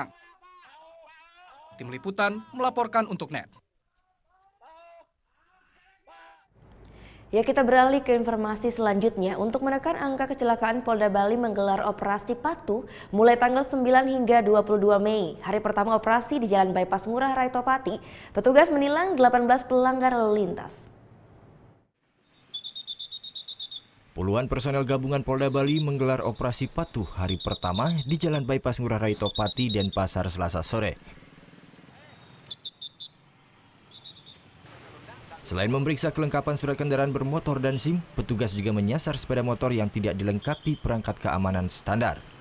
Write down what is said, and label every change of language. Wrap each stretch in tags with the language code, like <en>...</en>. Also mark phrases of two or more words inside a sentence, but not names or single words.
<id>Tim Liputan melaporkan untuk NET. Ya, kita beralih ke informasi selanjutnya. Untuk menekan angka kecelakaan, Polda Bali menggelar operasi Patuh mulai tanggal 9 hingga 22 Mei. Hari pertama operasi di Jalan Bypass Ngurah Rai Topati, petugas menilang 18 pelanggar lalu lintas. Puluhan personel gabungan Polda Bali menggelar operasi Patuh hari pertama di Jalan Bypass Ngurah Rai Topati dan Pasar Selasa sore. Selain memeriksa kelengkapan surat kendaraan bermotor dan SIM, petugas juga menyasar sepeda motor yang tidak dilengkapi perangkat keamanan standar.</id>